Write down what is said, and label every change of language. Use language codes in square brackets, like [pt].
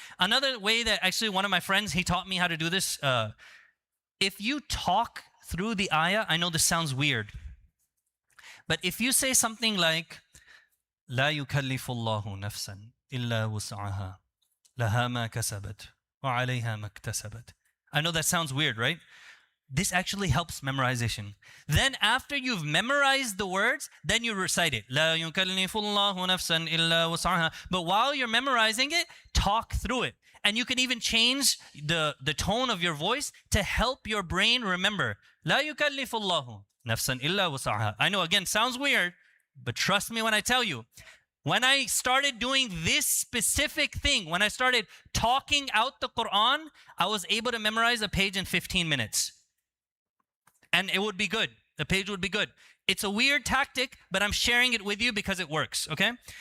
[en] Another way that actually one of my friends, he taught me how to do this. If you talk through the ayah, I know this sounds weird, but if you say something like, [ar] لا يكلف الله نفسا إلا وسعها لها ما كسبت وعليها ما اكتسبت. [en] I know that sounds weird, right? This actually helps memorization. Then after you've memorized the words, then you recite it. [ar] لا يكلف الله نفسا إلا وسعها. [en] But while you're memorizing it, talk through it. And you can even change the tone of your voice to help your brain remember. [ar] لا يكلف الله نفسا إلا وسعها. [en] I know, again, sounds weird, but trust me when I tell you, when I started doing this specific thing, when I started talking out the Quran, I was able to memorize a page in 15 minutes. And it would be good. The page would be good. It's a weird tactic, but I'm sharing it with you because it works, okay?